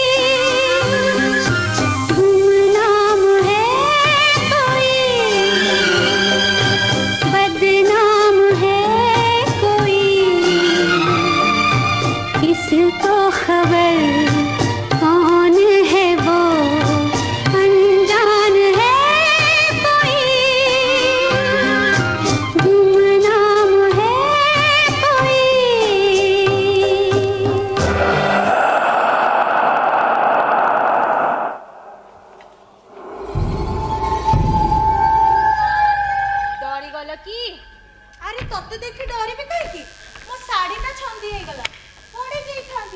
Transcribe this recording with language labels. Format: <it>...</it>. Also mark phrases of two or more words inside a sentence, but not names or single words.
<hi>गुमनाम है कोई, बदनाम है कोई, किसको खबर कौन है वो, अनजान है कोई। गुमनाम है कोई।</hi> <or>ଡରି ଗଲ କି? ଆରେ ତତେ ଦେଖି ଡରିବି କାହିଁକି? ମୋ ଶାଢୀଟା ଛନ୍ଦି ହେଇଗଲା, ପଡି ଯାଇଥାନ୍ତି।</or>